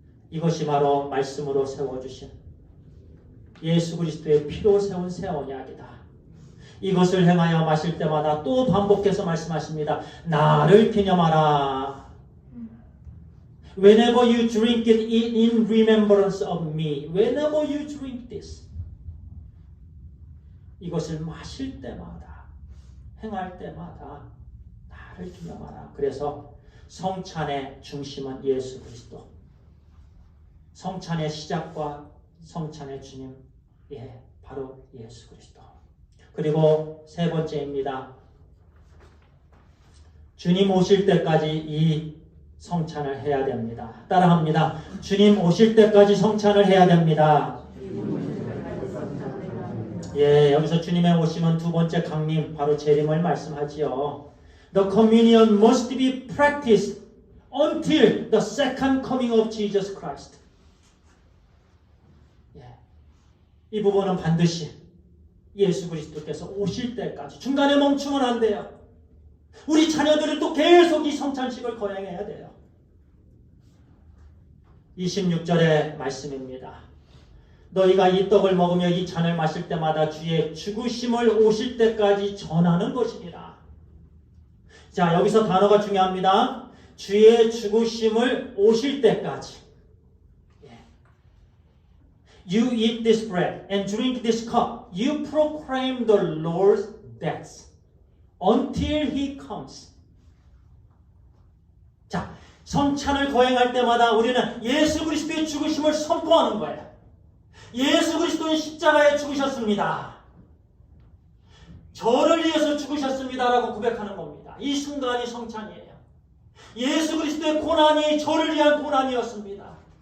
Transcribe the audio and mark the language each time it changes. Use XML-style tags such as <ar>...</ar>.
<ko>이것이 바로 말씀으로 세워주신 예수 그리스도의 피로 세운 새 언약이다. 이것을 행하여 마실 때마다 또 반복해서 말씀하십니다. 나를 기념하라.</ko> <en>Whenever you drink it in remembrance of me. Whenever you drink this.</en> <ko>이것을 마실 때마다 행할 때마다 나를 기념하라. 그래서 성찬의 중심은 예수 그리스도. 성찬의 시작과 성찬의 주님, 바로 예수 그리스도. 그리고 세 번째입니다. 주님 오실 때까지 이 성찬을 해야 됩니다. 따라합니다. 주님 오실 때까지 성찬을 해야 됩니다. 여기서 주님의 오심은 두 번째 강림, 바로 재림을 말씀하지요.</ko> <en>The communion must be practiced until the second coming of Jesus Christ.</en> <ko>이 부분은 반드시 예수 그리스도께서 오실 때까지 중간에 멈추면 안 돼요. 우리 자녀들은 또 계속 이 성찬식을 거행해야 돼요. 26절의 말씀입니다. 너희가 이 떡을 먹으며 이 잔을 마실 때마다 주의 죽으심을 오실 때까지 전하는 것이니라. 자, 여기서 단어가 중요합니다. 주의 죽으심을 오실 때까지.</ko> <en>You eat this bread and drink this cup. You proclaim the Lord's death until He comes.</en> <ko>자, 성찬을 거행할 때마다 우리는 예수 그리스도의 죽으심을 선포하는 거예요. 예수 그리스도는 십자가에 죽으셨습니다. 저를 위해서 죽으셨습니다라고 고백하는 겁니다. 이 순간이 성찬이에요. 예수 그리스도의 고난이 저를 위한 고난이었습니다.</ko>